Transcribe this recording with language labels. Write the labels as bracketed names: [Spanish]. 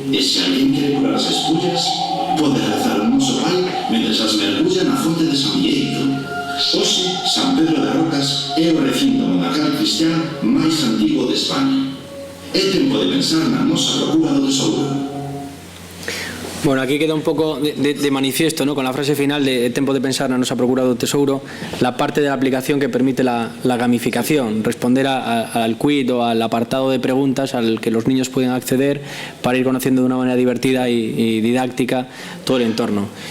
[Galician] E se alguén quere curar as espullas, pode rezar o Noso Pai mentre as mergulla na fonte de San Vieito. Hoxe, San Pedro de Rocas é o recinto monacal cristián máis antigo de España. É tempo de pensar na nosa procura do tesouro. [Spanish] Bueno, aquí queda un poco de manifiesto, ¿no? Con la frase final de tiempo de pensar [Galician] na nosa procura do tesouro, [Spanish] la parte de la aplicación que permite la gamificación, responder al quiz o al apartado de preguntas al que los niños pueden acceder para ir conociendo de una manera divertida y didáctica todo el entorno.